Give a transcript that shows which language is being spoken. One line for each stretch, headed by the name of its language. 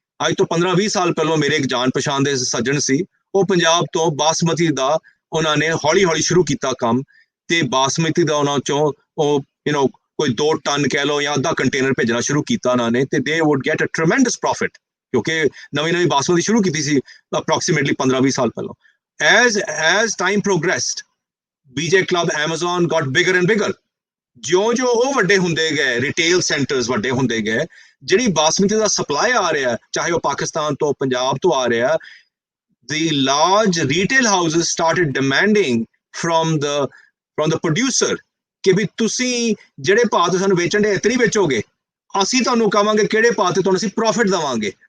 Punjabi: ਅੱਜ ਤੋਂ 15-20 ਸਾਲ ਪਹਿਲੋਂ ਮੇਰੇ ਇੱਕ ਜਾਣ ਪਛਾਣ ਦੇ ਸੱਜਣ ਸੀ, ਉਹ ਪੰਜਾਬ ਤੋਂ ਬਾਸਮਤੀ ਦਾ ਉਹਨਾਂ ਨੇ ਹੌਲੀ ਹੌਲੀ ਸ਼ੁਰੂ ਕੀਤਾ ਕੰਮ, ਤੇ ਬਾਸਮਤੀ ਦਾ ਉਹਨਾਂ ਚੋਂ ਉਹ ਕੋਈ 2 ਟਨ ਕਹਿ ਲਓ ਜਾਂ ਅੱਧਾ ਕੰਟੇਨਰ ਭੇਜਣਾ ਸ਼ੁਰੂ ਕੀਤਾ ਉਹਨਾਂ ਨੇ, ਤੇ
English: they would get a tremendous profit,
Punjabi: ਕਿਉਂਕਿ ਨਵੀਂ ਬਾਸਮਤੀ ਸ਼ੁਰੂ ਕੀਤੀ ਸੀ ਅਪਰੋਕਸੀਮੇਟਲੀ 15-20 ਸਾਲ ਪਹਿਲਾਂ।
English: as time progressed, BJ Club, Amazon got bigger and bigger.
Punjabi: ਜਿਉਂ ਉਹ ਵੱਡੇ ਹੁੰਦੇ ਗਏ, ਰਿਟੇਲ ਸੈਂਟਰਸ ਵੱਡੇ ਹੁੰਦੇ ਗਏ, ਜਿਹੜੀ ਬਾਸਮਤੀ ਦਾ ਸਪਲਾਈ ਆ ਰਿਹਾ, ਚਾਹੇ ਉਹ ਪਾਕਿਸਤਾਨ ਤੋਂ, ਪੰਜਾਬ ਤੋਂ ਆ ਰਿਹਾ,
English: the large retail houses started demanding from the producer
Punjabi: ਕਿ ਵੀ ਤੁਸੀਂ ਜਿਹੜੇ ਭਾਅ ਤੇ ਸਾਨੂੰ ਵੇਚਣ ਦੇ ਇਤਨੀ ਵੇਚੋਗੇ, ਅਸੀਂ ਤੁਹਾਨੂੰ ਕਹਾਂਗੇ ਕਿਹੜੇ ਭਾਅ ਤੇ ਤੁਹਾਨੂੰ ਅਸੀਂ ਪ੍ਰੋਫਿਟ ਦੇਵਾਂਗੇ।